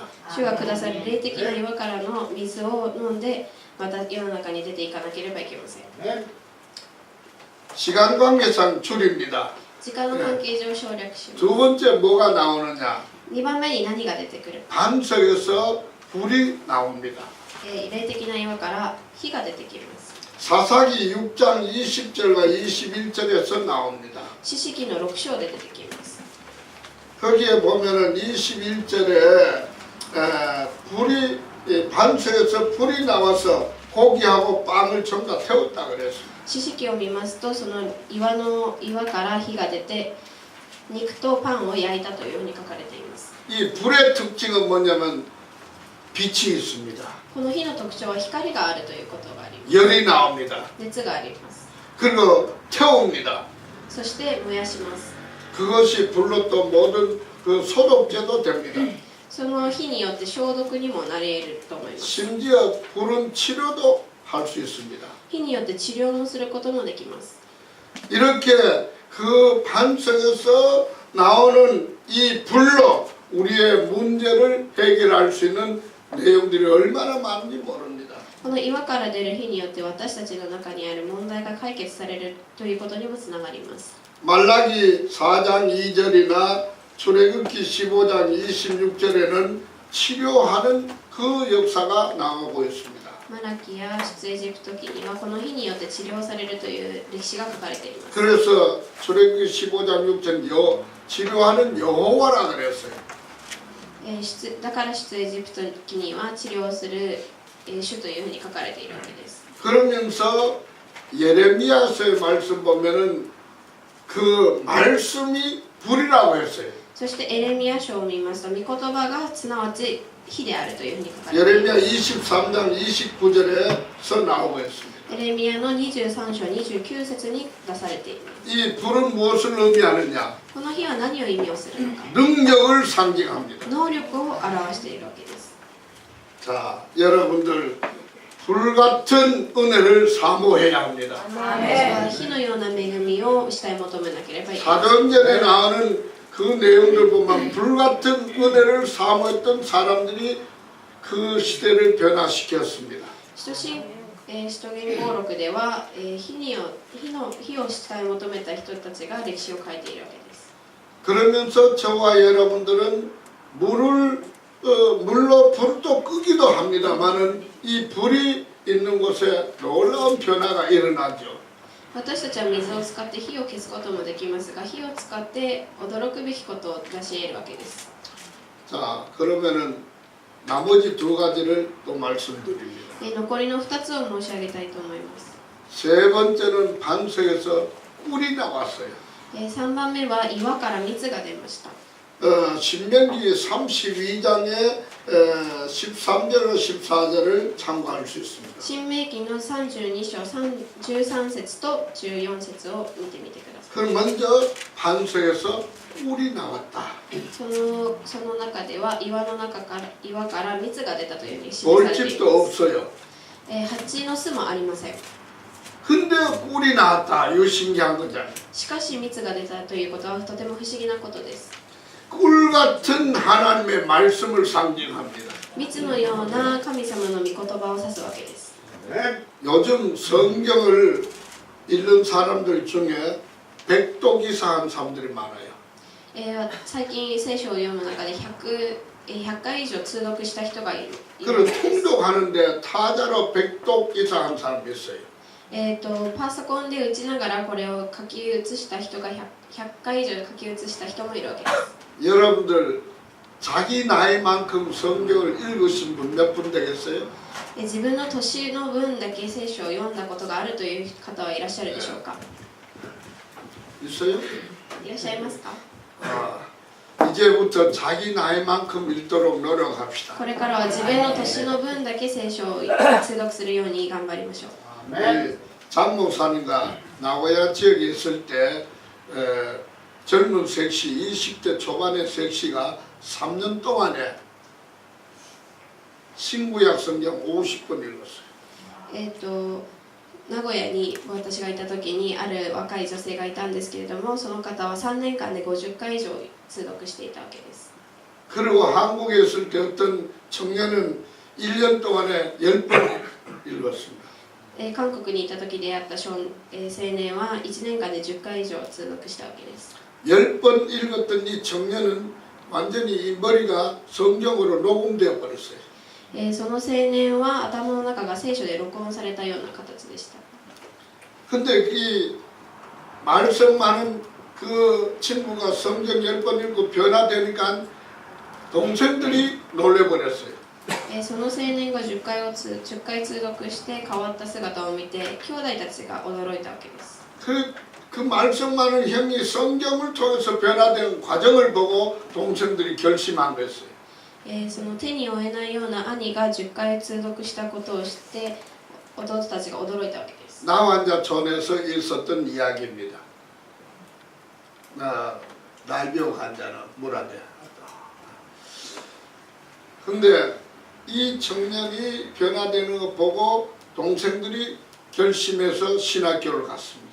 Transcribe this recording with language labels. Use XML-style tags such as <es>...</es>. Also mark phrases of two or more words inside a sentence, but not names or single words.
<ja>主がくださる霊的な岩からの水を飲んでまた世の中に出ていかなければいけません。</ja> <ko>시간 관계상 줄입니다.</ko> <ja>時間の関係上省略します。</ja> <ko>두 번째 뭐가 나오느냐?</ko> <ja>2 番目に何が出てくる。</ja> <ko>반석에서 불이 나옵니다.</ko> <ja>霊的な岩から火が出てきます。</ja> <ko>사사기 6장 20절과 21절에서 나옵니다.</ko> <ja>四式の6章で出てきます。</ja> <ko>거기에 보면은 21절에 불이 반석에서 불이 나와서 고기하고 빵을 전부 다 태웠다 그랬습니다.</ko> <ja>四式を見ますとその岩から火が出て肉とパンを焼いたというふうに書かれています。</ja> <ko>이 불의 특징은 뭐냐면 빛이 있습니다.</ko> <ja>この火の特徴は光があるということがあります。</ja> <ko>열이 나옵니다.</ko> <ja>熱があります。</ja> <ko>그리고 태웁니다.</ko> <ja>そして燃やします。</ja> <ko>그것이 불로 또 모든 그 소독제도 됩니다.</ko> <ja>その火によって消毒にもなり得ると思います。</ja> <ko>심지어 불은 치료도 할 수 있습니다.</ko> <ja>火によって治療もすることもできます。</ja> <ko>이렇게 그 반석에서 나오는 이 불로 우리의 문제를 해결할 수 있는 내용들이 얼마나 많은지 모릅니다.</ko> <ja>この岩から出る火によって私たちの中にある問題が解決されるということにもつながります。</ja> <ko>말라기 4장 2절이나 출애굽기 15장 26절에는 치료하는 그 역사가 나오고 있습니다.</ko> <ja>マラキや出エジプト記にはこの火によって治療されるという歴史が書かれています。</ja> <ko>그래서 출애굽기 15장 6절 치료하는 여호와라 그랬어요.</ko> <ja>だから出エジプト記には治療する主というふうに書かれているわけです。</ja> <ko>그러면서 예레미야서의 말씀 보면은 그 말씀이 불이라고 했어요.</ko> <ja>そしてエレミヤ書を見ますと御言葉がすなわち火であるというふうに書かれています。</ja> <ko>예레미야 23장 29절에서 나오고 있습니다.</ko> <ja>エレミヤの23章29節に出されています。</ja> <ko>이 불은 무엇을 의미하느냐?</ko> <ja>この火は何を意味をするのか。</ja> <ko>능력을 상징합니다.</ko> <ja>能力を表しているわけです。</ja> <ko>자, 여러분들 불 같은 은혜를 사모해야 합니다.</ko> <ja>私は火のような恵みを慕い求めなければいけない。</ja> <ko>사도행전에 나오는 그 내용들 보면 불 같은 은혜를 사모했던 사람들이 그 시대를 변화시켰습니다.</ko> <ja>使徒言語録では火を慕い求めた人たちが歴史を書いているわけです。</ja> <ko>그러면서 저와 여러분들은 물로 불도 끄기도 합니다만은 이 불이 있는 곳에 놀라운 변화가 일어나죠.</ko> <ja>私たちは水を使って火を消すこともできますが、火を使って驚くべきことを出し得るわけです。</ja> <ko>자, 그러면은 나머지 두 가지를 또 말씀드립니다.</ko> <ja>残りの2つを申し上げたいと思います。</ja> <ko>세 번째는 반석에서 꿀이 나왔어요.</ko> <ja>3 番目は岩から蜜が出ました。</ja> <ko>신명기 32장의 13절과 14절을 참고할 수 있습니다.</ko> <ja>新明記の32章13節と14節を見てみてください。</ja> <ko>그럼 먼저 반석에서 꿀이 나왔다.</ko> <ja>その中では岩から蜜が出たというふうに記されてい</ja> <ko>벌집도</ko> <ja>ます。</ja> <ko>없어요.</ko> <ja>蜂の巣もありません。</ja> <ko>근데 꿀이 나왔다. 이거 신기한 거잖아요.</ko> <ja>しかし蜜が出たということはとても不思議なことです。</ja> <ko>꿀 같은 하나님의 말씀을 상징합니다.</ko> <ja>蜜のような神様の御言葉を指すわけです。</ja> <ko>요즘 성경을 읽는 사람들 중에 백독이사한 사람들이 많아요.</ko> <ja>最近聖書を読む中で100回以上通読した人がいる。</ja> <ko>그런 통독하는데 타자로 백독이사한 사람이 있어요.</ko> <ja>パソコンで打ちながらこれを書き写した人が 100回以上書き写した人もいるわけです。</ja> <ko>여러분들 자기 나이만큼 성경을 읽으신 분 몇 분 되겠어요?</ko> <ja>自分の年の分だけ聖書を読んだことがあるという方はいらっしゃるでしょうか。</ja> <ko>있어요?</ko> <ja>いらっしゃいますか。</ja> <ko>이제부터 자기 나이만큼 읽도록 노력합시다.</ko> <ja>これからは自分の年の分だけ聖書を通読するように頑張りましょう。</ja> <ko>장 목사님과 나고야 지역에 있을 때 젊은 섹시 20대 초반의 섹시가 3년 동안에 신구약 성경 50권 읽었어요.</ko> <ja>名古屋に私がいた時にある若い女性がいたんですけれども、その方は3年間で50回以上通読していたわけです。</ja> <ko>그리고 한국에 있을 때 어떤 청년은 1년 동안에 10번 읽었습니다.</ko> <ja>韓国にいた時出会った青年は1年間で10回以上通読したわけです。</ja> <ko>10번 읽었던 이 청년은 완전히 이 머리가 성경으로 녹음되어 버렸어요.</ko> <ja>その青年は頭の中が聖書で録音されたような形でした。</ja> <ko>근데 이 말씀 많은 그 친구가 성경 10번 읽고 변화되니까 동생들이 놀래버렸어요.</ko> <ja>その青年が10回通読して変わった姿を見て兄弟たちが驚いたわけです。</ja> <ko>그 말씀 많은 형이 성경을 통해서 변화된 과정을 보고 동생들이 결심한 거였어요.</ko> <ja>その手に負えないような兄が10回通読したことを知って弟たちが驚いたわけです。</ja> <ko>나와 이제 전에서 있었던 이야기입니다. 날벼 환자는 물안돼. 근데 이 청년이 변화되는 거 보고 동생들이 결심해서 신학교를 갔습니다.</ko>